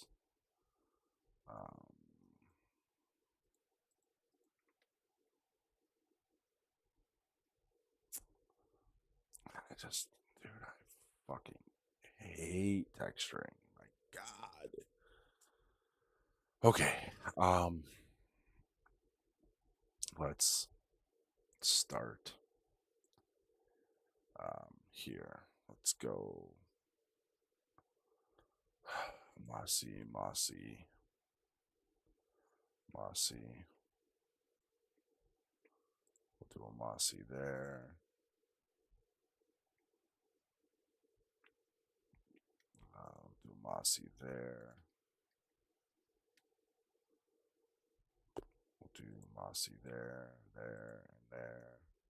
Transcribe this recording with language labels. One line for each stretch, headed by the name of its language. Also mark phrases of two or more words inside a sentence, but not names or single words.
English: Um, I just, dude, I fucking hate texturing. My God. Okay. Let's start here. Let's go mossy, mossy, mossy. We'll do a mossy there. Do mossy there. We'll do mossy there, there, and there.